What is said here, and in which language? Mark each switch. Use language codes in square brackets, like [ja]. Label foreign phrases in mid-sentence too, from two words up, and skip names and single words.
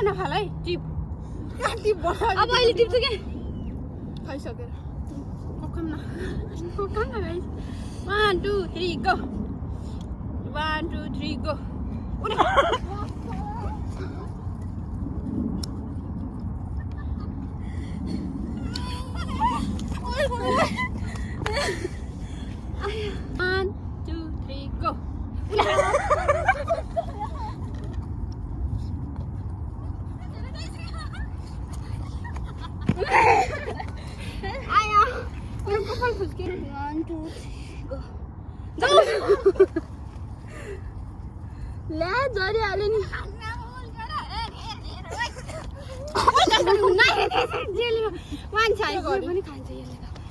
[ne] नखाल है टिप टिप अब अहिले टिप्छु के खाइसकेर पकाउन न 1 2 3 go 1 2 3 go One, two, three, go. आया मेरो कपाल फुस्क्यो 1 2 3 go ल्या झरिहाल्यो नि मान्छे पनि खान्छ यसले त